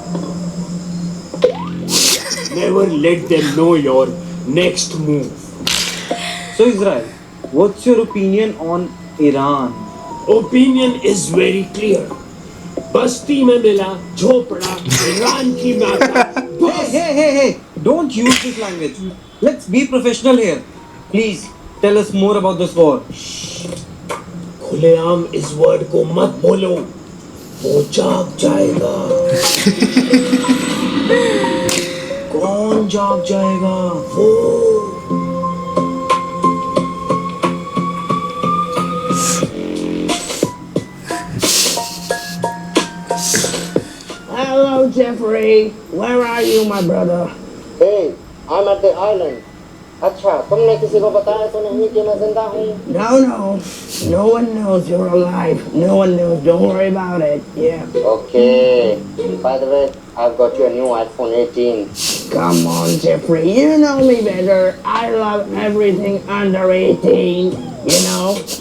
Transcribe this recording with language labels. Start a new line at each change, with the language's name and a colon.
English: Never let them know your next move. So Israel, what's your opinion on Iran? Opinion is very clear.
Hindi: बस्ती में मिला झोपड़ा Iran की माता.
English: Hey! Don't use this language. Let's be professional here. Please tell us more about this war.
Hindi: खुलेआम इस word को मत बोलो, वो जाग जाएगा. कौन जाग जाएगा? वो
English: Hello, Jeffrey. Where are you, my brother? Hey, I'm at the island.
Hindi: अच्छा, तुमने किसी को बताया तो नहीं कि मैं जिंदा हूँ?
English: No one knows you're alive. No one knows. Don't worry about it. Yeah. Okay. By the way, I've got you a new iPhone 18. Come on, Jeffrey. You know me better. I love everything under 18. You know?